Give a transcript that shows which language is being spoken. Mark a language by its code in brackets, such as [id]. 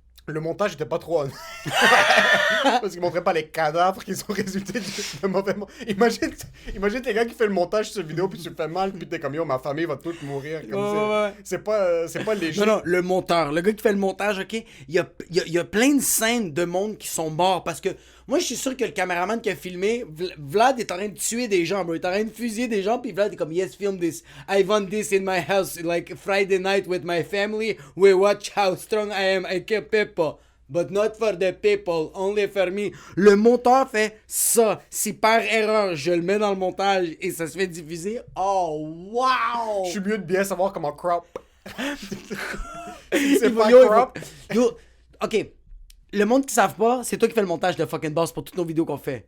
[fr] Le montage était pas trop honnête. Parce qu'il montrait pas les cadavres qui sont résultés de mauvais Imagine les gars qui fait le montage de cette vidéo puis tu le fais mal puis t'es comme yo ma famille va toute mourir comme Ouais. c'est pas léger. Non, le monteur, le gars qui fait le montage, ok, il y a plein de scènes de monde qui sont morts parce que moi je suis sûr que le caméraman qui a filmé, Vlad est en train de tuer des gens, bro. Il est en train de fusiller des gens, puis Vlad est comme [en] yes, film this. I want this in my house, like Friday night with my family. We watch how strong I am. I kill people. But not for the people, only for me. [fr] Le monteur fait ça. Si par erreur, je le mets dans le montage et ça se fait diffuser. Oh, wow! Je suis mieux de bien savoir comment crop. C'est pas Yo, crop. yo, ok. Le monde qui savent pas, c'est toi qui fais le montage de fucking boss pour toutes nos vidéos qu'on fait.